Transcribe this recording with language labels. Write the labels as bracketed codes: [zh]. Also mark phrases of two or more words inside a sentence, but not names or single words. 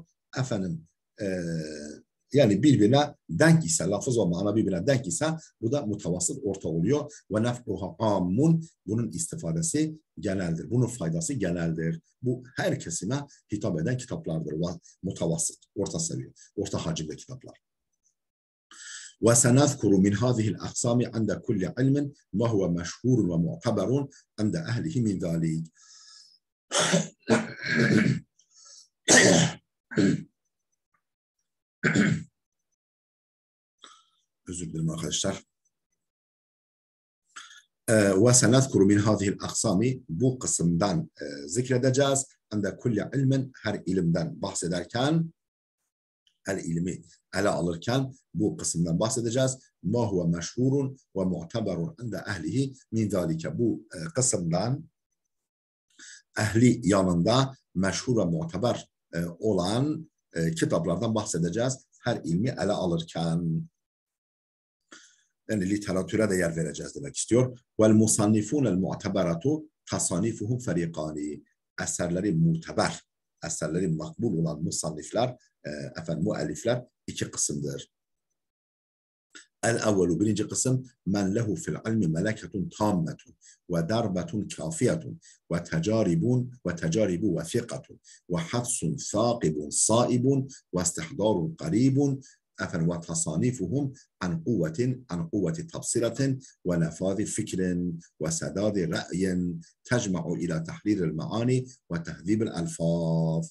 [tr] Efendim yani birbirine denk ise, lafız ve mana birbirine denk ise bu da mutavassıt, orta oluyor. [ar] ونفعها عام, [tr] bunun istifadesi geneldir. Bunun faydası geneldir. Bu her kesime hitap eden kitaplardır. Mutavassıt, orta seviye, orta hacimde kitaplar. [ar] وسنذكر من هذه الأقسام عند كل علم ما هو مشهور ومعتبر عند أهله من ذلك. [tr] özür dilerim arkadaşlar. [ar] وسنذكر من هذه الأقسام [tr] bu kısımdan zikredeceğiz. [ar] عند كل علم [tr] her ilimden bahsederken, her ilmi ele alırken bu kısımdan bahsedeceğiz. [ar] ما هو مشهور ومعتبر عند أهله من ذلك. [tr] Bu kısımdan ehli yanında meşhur ve muteber olan kitaplardan bahsedeceğiz. Her ilmi ele alırken. Yani literatüre de yer vereceğiz demek istiyor. [ar] وَالْمُصَنِّفُونَ الْمُعْتَبَرَةُ تَصَانِفُهُمْ فَرِيقَانِ. [tr] Eserleri muteber, eserleri makbul olan musannifler, müellifler iki kısımdır. [ar] El-evvelu, [tr] birinci kısım, [ar] من له في العلم ملكة تامة ودربة كافية وتجارب وثقة وحدس ثاقب صائب واستحضار قريب وتصانيفهم عن قوة تبصرة ونفاذ فكر وسداد رأي تجمع إلى تحرير المعاني وتهذيب الألفاظ.